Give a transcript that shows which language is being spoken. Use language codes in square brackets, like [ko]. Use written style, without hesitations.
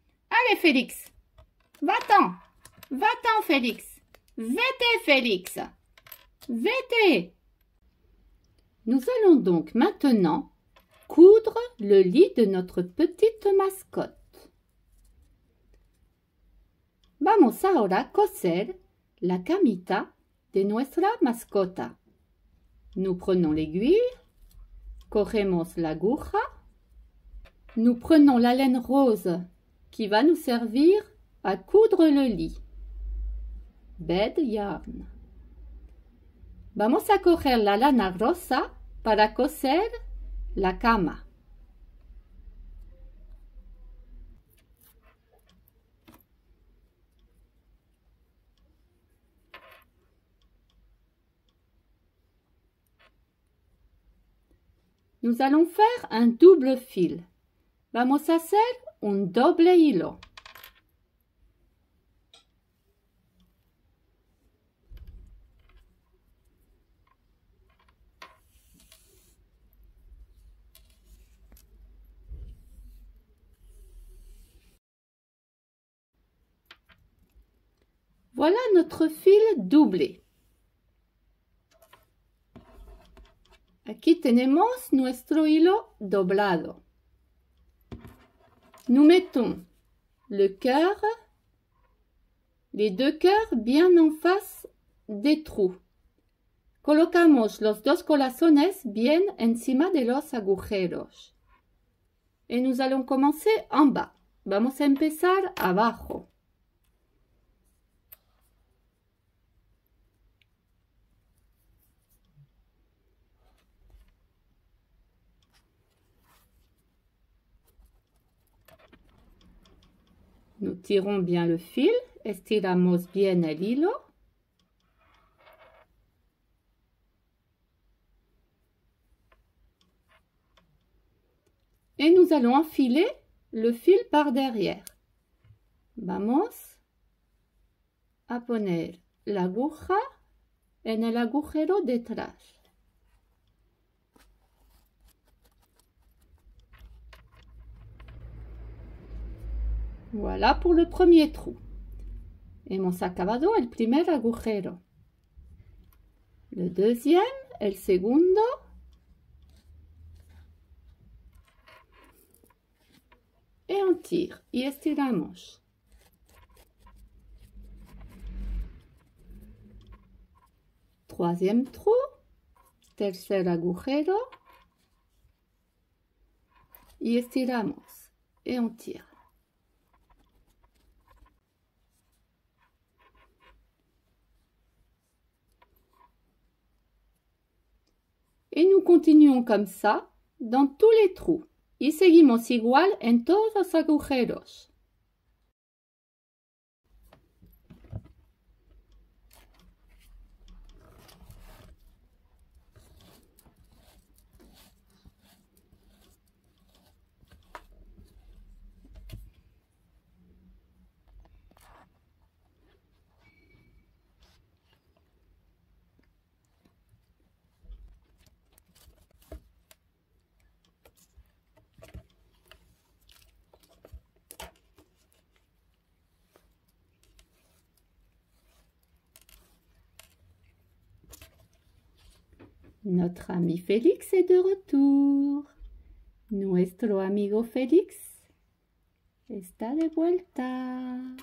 [fr] Allez, Félix. Va-t'en. Va-t'en, Félix. Va-t'en, Félix. Va-t'en. Nous allons donc maintenant coudre le lit de notre petite mascotte. [es] Vamos ahora a coser la camita de nuestra mascota. [fr] Nous prenons l'aiguille, [es] cogemos la aguja, [fr] nous prenons la laine rose qui va nous servir à coudre le lit. [en] Bed yarn. [es] Vamos a coger la lana rosa para coser la cama. [fr] Nous allons faire un double fil. [es] Vamos a hacer un doble hilo. [fr] Voilà notre fil doublé. [es] Aquí tenemos nuestro hilo doblado. [fr] Nous mettons le cœur, les deux cœurs bien en face des trous. [es] Colocamos los dos corazones bien encima de los agujeros. [fr] Et nous allons commencer en bas. [es] Vamos a empezar abajo. [fr] Nous tirons bien le fil, [es] estiramos bien el hilo. [fr] Et nous allons enfiler le fil par derrière. [es] Vamos a poner la aguja en el agujero detrás. [fr] Voilà pour le premier trou. [es] Hemos acabado el primer agujero. [fr] Le deuxième, [es] el segundo. [fr] Et on tire [es] y estiramos. [fr] Troisième trou, [es] tercer agujero. Y estiramos. [fr] Et on tire. Et nous continuons comme ça dans tous les trous. [es] Y seguimos igual en todos los agujeros. [fr] Notre ami Félix est de retour. [es] Nuestro amigo Félix está de vuelta.